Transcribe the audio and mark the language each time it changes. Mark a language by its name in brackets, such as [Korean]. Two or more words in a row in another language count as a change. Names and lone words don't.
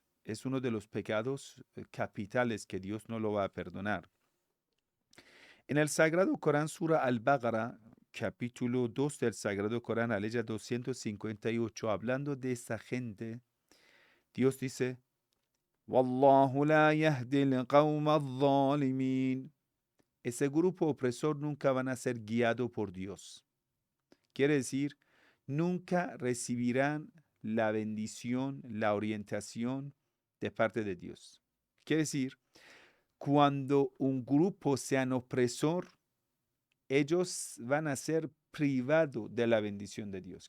[Spanish] Es uno de los pecados capitales que Dios no lo va a perdonar. En el Sagrado Corán, Sura Al-Baqarah, capítulo 2 del Sagrado Corán, aleya 258, hablando de esta gente, Dios dice, [Arabic] والله لا يهدي القوم الظالمين. [Spanish] Ese grupo opresor nunca van a ser guiado por Dios. Quiere decir, nunca recibirán la bendición, la orientación de parte de Dios. Quiere decir, cuando un grupo sea opresor, ellos van a ser privados de la bendición de Dios.